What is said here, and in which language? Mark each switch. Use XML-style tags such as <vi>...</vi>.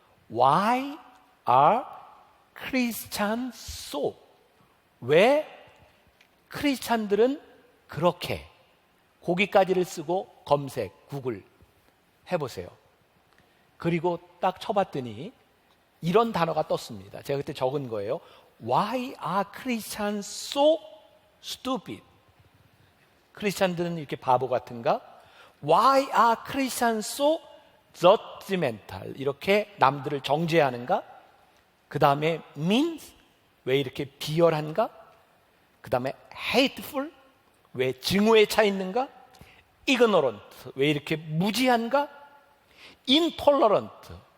<en>Why are Christians so?</en> <ko>왜 크리스찬들은 그렇게, 거기까지를 쓰고 검색, 구글 해보세요. 그리고 딱 쳐봤더니 이런 단어가 떴습니다. 제가 그때 적은 거예요.</ko> <en>Why are Christians so stupid?</en> <ko>크리스찬들은 이렇게 바보 같은가?</ko> <en>Why are Christians so judgmental?</en> <ko>이렇게 남들을 정죄하는가? 그 다음에 means? 왜 이렇게 비열한가?</ko> <en>그 다음에 hateful?</en> <ko>왜 증오에 차 있는가? ignorant? 왜 이렇게 무지한가?</ko> <en>intolerant?</en>